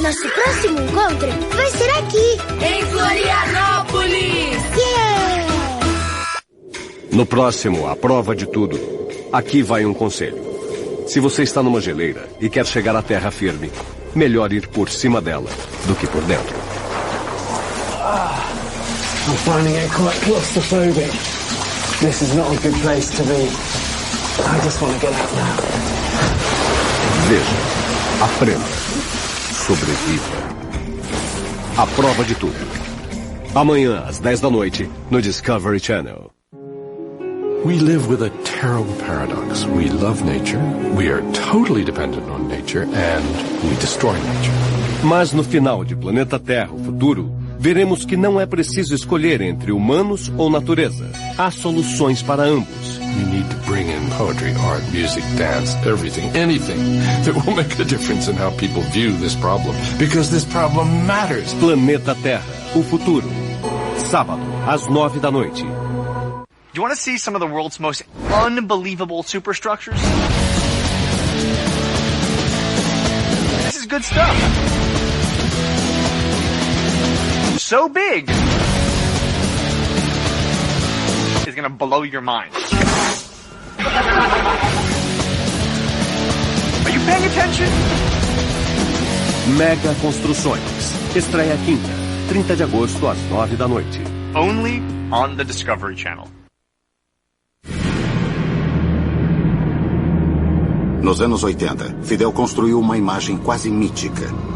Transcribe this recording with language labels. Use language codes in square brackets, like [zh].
[pt] Nosso próximo encontro vai ser aqui, em Florianópolis. Yeah! No próximo, a prova de tudo. Aqui vai um conselho. Se você está numa geleira e quer chegar à terra firme, melhor ir por cima dela do que por dentro. [en] I'm finding it quite claustrophobic. This is not a good place to be. I just want to get out now. [pt] Veja, aprenda, sobreviva. A prova de tudo. Amanhã, às 10 da noite, no Discovery Channel. [en] We live with a terrible paradox. We love nature, we are totally dependent on nature, and we destroy nature. [pt] Mas no final de Planeta Terra, o futuro, veremos que não é preciso escolher entre humanos ou natureza. Há soluções para ambos. [en] We need to bring in poetry, art, music, dance, everything, anything that will make a difference in how people view this problem. Because this problem matters. [pt] Planeta Terra, o futuro. Sábado, às 9 da noite. [en] Do you want to see some of the world's most unbelievable superstructures? This is good stuff. So big, it's going to blow your mind. Are you paying attention? [pt] Mega Construções. Estreia quinta, 30 de agosto, às 9 da noite. [en] Only on the Discovery Channel. [pt] Nos anos 80, Fidel construiu uma imagem quase mítica.